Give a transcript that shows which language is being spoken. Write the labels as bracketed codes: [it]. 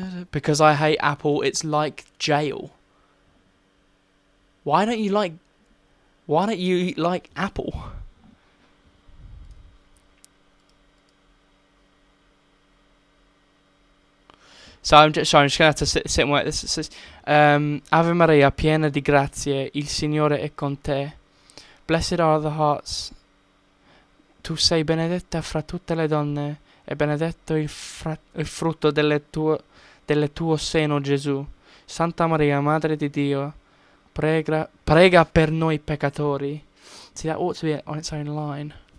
[en] Because I hate Apple. It's like jail. Why don't you like Apple? So I'm just gonna have to sit and wait. This says, [it] Ave Maria, piena di grazie, il Signore è con te. [en] Blessed are the hearts. [it] Tu sei benedetta fra tutte le donne, e benedetto il frutto del tuo seno, Gesù. Santa Maria, Madre di Dio, prega per noi peccatori. [en] See, that ought to be on its own line.